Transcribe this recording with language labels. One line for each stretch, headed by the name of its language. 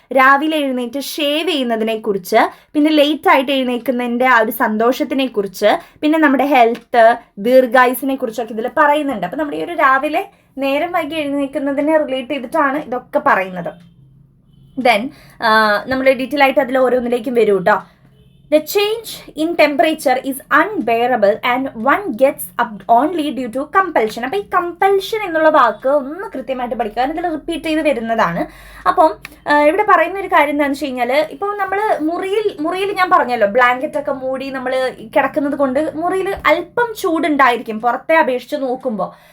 Malayalam: രാവിലെ എഴുന്നേറ്റ് ഷേവ് ചെയ്യുന്നതിനെ കുറിച്ച്, പിന്നെ ലേറ്റ് ആയിട്ട് എഴുന്നേൽക്കുന്നതിൻ്റെ ആ ഒരു സന്തോഷത്തിനെ കുറിച്ച്, പിന്നെ നമ്മുടെ ഹെൽത്ത്, ദീർഘായുസിനെ കുറിച്ചൊക്കെ ഇതിൽ പറയുന്നുണ്ട്. അപ്പം നമ്മുടെ ഈ ഒരു രാവിലെ നേരം വൈകി എഴുന്നേൽക്കുന്നതിനെ റിലേറ്റ് ചെയ്തിട്ടാണ് ഇതൊക്കെ പറയുന്നത്. ദെൻ നമ്മൾ ഡീറ്റെയിൽ ആയിട്ട് അതിൽ ഓരോന്നിലേക്കും വരും കേട്ടോ.
English: The change in temperature is unbearable and one gets up only due to compulsion.
Malayalam: അപ്പോൾ ഈ കമ്പൽഷൻ എന്നുള്ള വാക്ക് ഒന്ന് കൃത്യമായിട്ട് പഠിക്കുക, ഇതിൽ റിപ്പീറ്റ് ചെയ്ത് വരുന്നതാണ്. അപ്പം ഇവിടെ പറയുന്ന ഒരു കാര്യം എന്താണെന്ന് വെച്ച് കഴിഞ്ഞാൽ, ഇപ്പോൾ നമ്മൾ മുറിയിൽ ഞാൻ പറഞ്ഞല്ലോ ബ്ലാങ്കറ്റ് ഒക്കെ മൂടി നമ്മൾ കിടക്കുന്നത് കൊണ്ട് മുറിയിൽ അല്പം ചൂടുണ്ടായിരിക്കും പുറത്തെ അപേക്ഷിച്ച് നോക്കുമ്പോൾ.